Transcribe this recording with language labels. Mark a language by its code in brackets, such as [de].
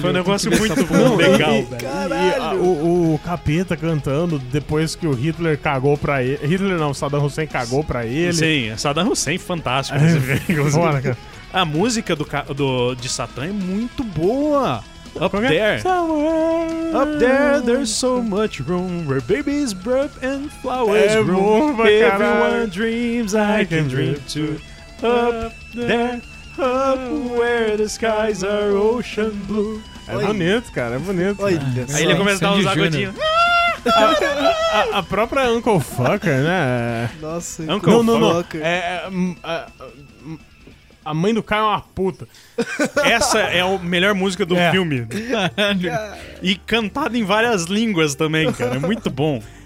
[pt] Foi um negócio muito bom, legal, velho. Caralho! O Capeta cantando depois que o Hitler cagou pra ele. Hitler não, Saddam Hussein cagou pra ele. Sim, Saddam Hussein, fantástico. Bora, cara. A música de Satã é muito boa. [en] Up there. Somewhere. Up there, there's so much room where babies birth and flowers grow. Everyone dreams I can dream too. Up there, up where the skies are ocean blue. [pt] É bonito, cara, é bonito. Olha, cara. Olha, aí ele começa a dar uns agudinhos. A própria Uncle Fucker, né? Nossa, Uncle Fucker. Não. A mãe do Caio é uma puta. Essa é a melhor música do filme. E cantada em várias línguas também, cara. É muito bom.